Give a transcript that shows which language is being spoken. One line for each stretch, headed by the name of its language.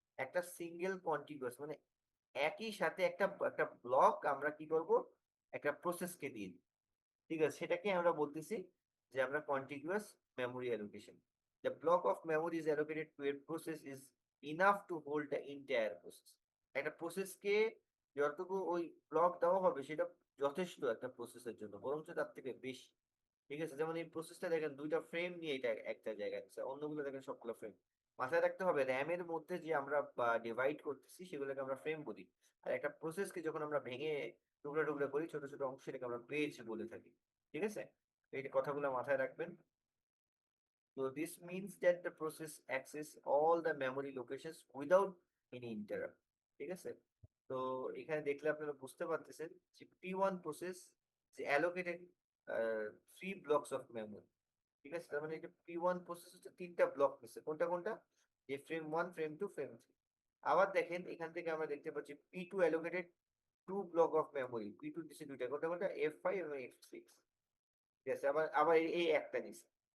Bangla: একটা single contiguous মানে একই সাথে একটা একটা ব্লক আমরা কি করব, একটা প্রসেসকে দিয়ে দিই। ঠিক আছে? সেটাকে আমরা বলতেছি যে আমরা contiguous memory allocation.
English: The block of memory is allocated to a process is enough to hold the entire process.
Bangla: একটা প্রসেসকে যতটুকু ওই ব্লক দেওয়া হবে সেটা যথেষ্ট একটা প্রসেসের জন্য, বরঞ্চ তার থেকে বেশি। ঠিক আছে? যেমন এই প্রসেসটা দেখেন দুইটা ফ্রেম নিয়ে এটা একটা জায়গায় আছে, অন্যগুলো দেখেন সবগুলো ফ্রেম। মাথায় রাখতে হবে র্যামের মধ্যে যে আমরা ডিভাইড করতেছি সেগুলোকে আমরা ফ্রেম বলি। আর একটা প্রসেসকে যখন আমরা ভেঙে টুকরা টুকরা করি, ছোট ছোট অংশ, সেটাকে আমরা পেজ বলে থাকি। ঠিক আছে? এই কথাগুলো মাথায় রাখবেন।
English: So this means that the process access all the memory locations without any interrupt.
Bangla: ঠিক আছে? তো এখানে দেখলে আপনারা বুঝতে পারতেছেন যে
English: P1 process is allocated three blocks of memory.
Bangla: ঠিক আছে? তার মানে এটা P1 process হচ্ছে তিনটা ব্লক নিচ্ছে। কোনটা কোনটা? যে ফ্রেম 1, ফ্রেম 2, ফ্রেম 3। আবার দেখেন এখান থেকে আমরা দেখতে পাচ্ছি
English: P2 allocated two block of memory.
Bangla: P2 দিচ্ছে দুইটা, কোনটা কোনটা? F5 এবং F6। ঠিক আছে? আবার আবার এই একটা নিচ্ছে।